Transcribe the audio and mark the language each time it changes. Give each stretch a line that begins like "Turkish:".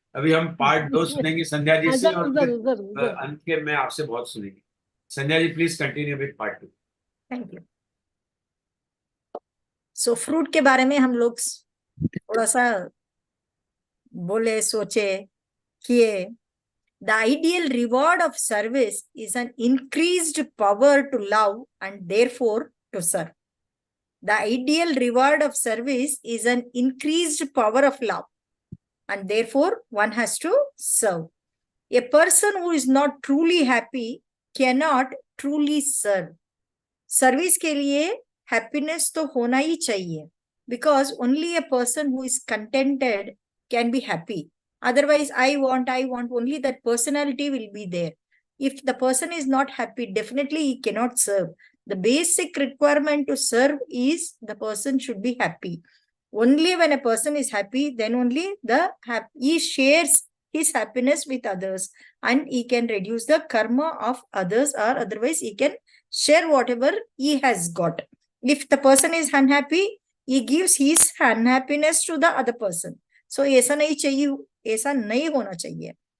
Hindi: अभी हम पार्ट 2 सुनेंगे संध्या जी से, और फिर अंत के में आपसे बहुत सुनेंगे। Sandhya ji please continue with part 2। Thank you. So fruit के बारे में हम लोग थोड़ा सा बोले, सोचे, किए।
English: The ideal reward of service is an increased power to love and therefore to serve. The ideal reward of service is an increased power of love and therefore one has to serve. A person who is not truly happy cannot truly serve. Service
Hindi: के लिए
English: happiness
Hindi: तो होना ही चाहिए,
English: because only a person who is contented can be happy. Otherwise, I want, only that personality will be there. If the person is not happy, definitely he cannot serve. The basic requirement to serve is the person should be happy. Only when a person is happy, then only he shares his happiness with others, and he can reduce the karma of others, or otherwise he can share whatever he has got. If the person is unhappy, he gives his unhappiness to the other person.
Hindi: So ऐसा नहीं चाहिए, ऐसा नहीं होना चाहिए.